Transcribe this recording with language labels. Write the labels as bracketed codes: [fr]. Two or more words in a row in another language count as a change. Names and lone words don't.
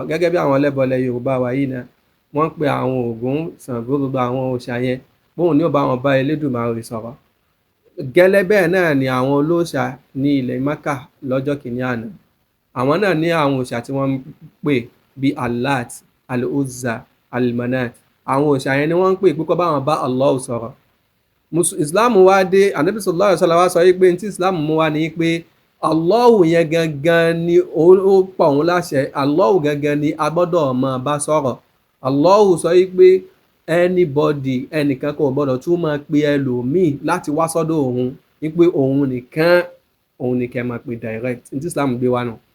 [yo] gẹ́gẹ́ bí àwọn ẹlẹ́bọ ilẹ̀ Yorùbá wa yìí náà wọ́n ń pe àwọn Ògún Ṣàngó gbogbo àwọn òòṣà yẹn bóun ní ò bá wọn bá Elédùmarè sọ̀rọ̀ gẹ́lẹ́ bẹ́ẹ̀ náà ni àwọn olóòṣà ní ilẹ̀ Mẹ́kà lọ́jọ́ kìíní àná àwọn náà ní àwọn òòṣà tí wọ́n ń pè bíi Allat Al-Uzza Al-Manat àwọn òòṣà yẹn ni wọ́n ń pè pé kó bá wọn bá Allah sọ̀rọ̀ Islam wá dé Ànábì [ar] صلى الله عليه وسلم [yo] wá sọ pé tí Islam mú wá ní pé Allah yẹn gangan ni ó pa òun láṣẹ Allah gangan ni a gbọ́dọ̀ máa bá sọ̀rọ̀ Allah sọ pé anybody ẹnìkan kò gbọ́dọ̀ tún máa pe ẹlòmíì láti wá sọ́dọ̀ òun wípé òun nìkan máa pe direct ní tí Islam gbé wá nù